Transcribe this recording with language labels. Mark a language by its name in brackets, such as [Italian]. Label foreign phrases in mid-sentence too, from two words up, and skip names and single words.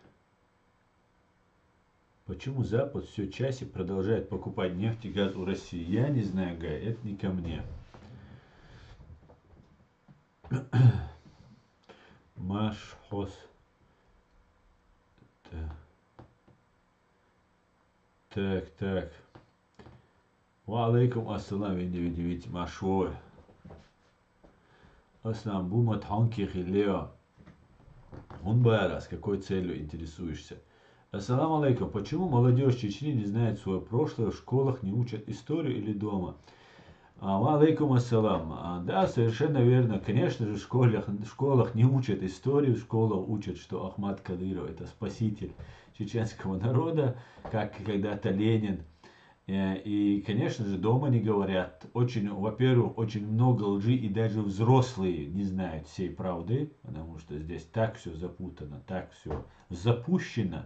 [Russian] Почему Запад все чаще продолжает покупать нефть и газ у России? Я не знаю, Гай, это не ко мне. Машхоз. Так. [Arabic] وعليكم السلام, [Russian] видите, машой. Аслам, бума танки хилео. Он байра, с какой целью интересуешься? [Arabic] السلام عليكم. [Russian] Почему молодежь Чечни не знает свое прошлое, в школах не учат историю или дома? [Arabic] عليكم السلام. [Russian] Да, совершенно верно. Конечно же, в школах не учат историю, в школах учат, что Ахмад Кадыров это спаситель чеченского народа, как когда-то Ленин. И, конечно же, дома не говорят. Во-первых, очень много лжи, и даже взрослые не знают всей правды, потому что здесь так все запутано, так все запущено.